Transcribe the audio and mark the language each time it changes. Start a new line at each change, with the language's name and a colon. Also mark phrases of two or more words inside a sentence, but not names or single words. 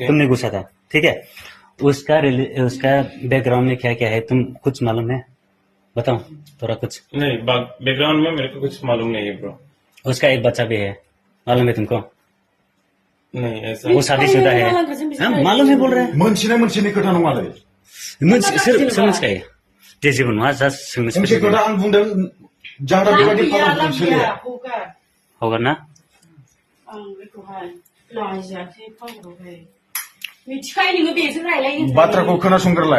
Hindi: तुमने घुसा था, ठीक है। उसका बैकग्राउंड में क्या क्या है तुम कुछ मालूम है, बताओ थोड़ा कुछ। नहीं, बैकग्राउंड में मेरे को कुछ मालूम नहीं है ब्रो। उसका एक बच्चा भी है, मालूम है तुमको। नहीं ऐसा वो शादीशुदा है, हाँ, मालूम है बोल रहे हैं।
Bodo: मोनसेनि खोथा नङालै, सोंग्स का जे जेबो नङा, जास्ट सोंग्स मोनसे खोथा आं बुंदों, जाहाथे बेबायदि खालामनो सोलिया।
Hindi: होगा ना।
Bodo: बाथ्राखौ खोनासंग्रोलाय,